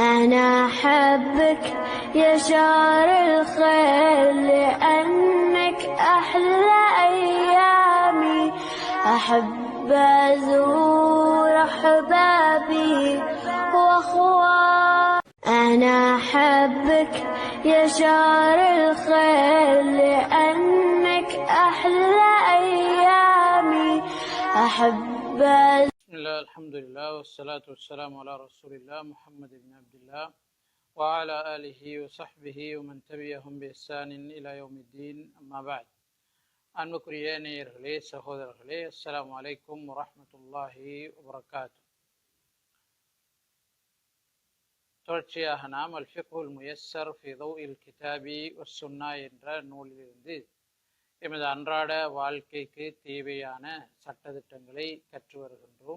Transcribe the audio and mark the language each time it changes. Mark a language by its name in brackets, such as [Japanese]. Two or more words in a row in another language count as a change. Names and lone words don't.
[Arabic] أنا أحبك يا شهر الخير لأنك أحلى أيامي أحب أزور أحبابي وأخواني أنا أحبك يا شهر الخير لأنك أحلى أيامي أحب بسم الله الحمد لله والصلاة والسلام على رسول الله محمد بن عبد الله وعلى آله وصحبه ومن تبعهم بإحسان إلى يوم الدين أما بعد [Tamil] அன்புக்குரிய நேயர்களே சகோதரர்களே [Arabic] السلام عليكم ورحمة الله وبركاته. [Tamil] தொடர்ச்சியாக நாம் அல் ஃபிக்ஹுல் முயஸ்ஸர் ஃபி தௌஇல் கிதாபி வஸ்ஸுன்னா என்ற நூலிலிருந்து எமது அன்றாட வாழ்க்கைக்கு தேவையான சட்டதிட்டங்களை கற்று வருகின்றோம்.